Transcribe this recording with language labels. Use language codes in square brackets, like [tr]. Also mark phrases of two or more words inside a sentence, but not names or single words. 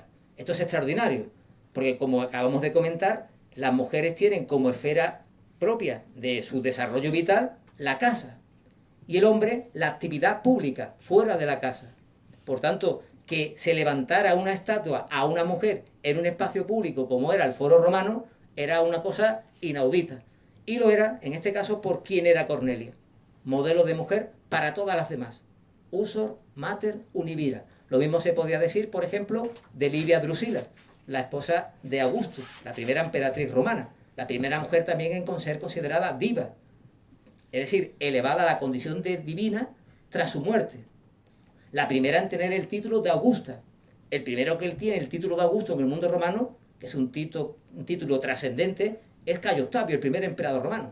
[es] Esto es extraordinario, porque como acabamos de comentar, las mujeres tienen como esfera propia de su desarrollo vital la casa y el hombre la actividad pública fuera de la casa. Por tanto, que se levantara una estatua a una mujer en un espacio público como era el Foro Romano era una cosa inaudita. Y lo era, en este caso, por quién era Cornelia. Modelo de mujer para todas las demás. [la] Usor, mater, univira. [es] Lo mismo se podía decir, por ejemplo, de Livia Drusila, la esposa de Augusto, la primera emperatriz romana. La primera mujer también en ser considerada diva. Es decir, elevada a la condición de divina tras su muerte. La primera en tener el título de Augusta. El primero que él tiene el título de Augusto en el mundo romano, que es un título trascendente, es Cayo Octavio, el primer emperador romano.